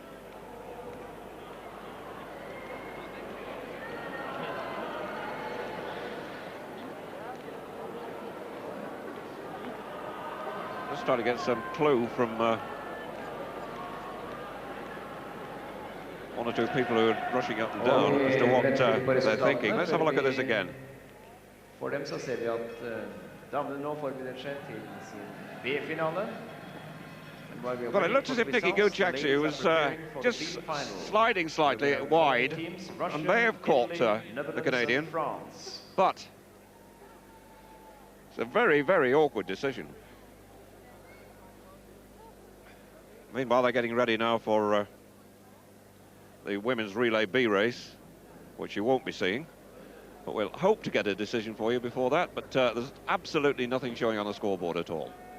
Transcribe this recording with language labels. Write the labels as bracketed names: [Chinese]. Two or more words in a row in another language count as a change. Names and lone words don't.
[English] Just trying to get some clue from one or two people who are rushing up and down as to what they're thinking. Let's have a look at this again. [Norwegian] For dem så ser vi at damene nå forbereder seg til sin B-finale. [English] Well, it looked as if Nicky Gooch actually was just sliding slightly wide and may have caught the Canadian, but it's a very, very awkward decision. Meanwhile, they're getting ready now for the women's relay B race, which you won't be seeing, but we'll hope to get a decision for you before that, but there's absolutely nothing showing on the scoreboard at all.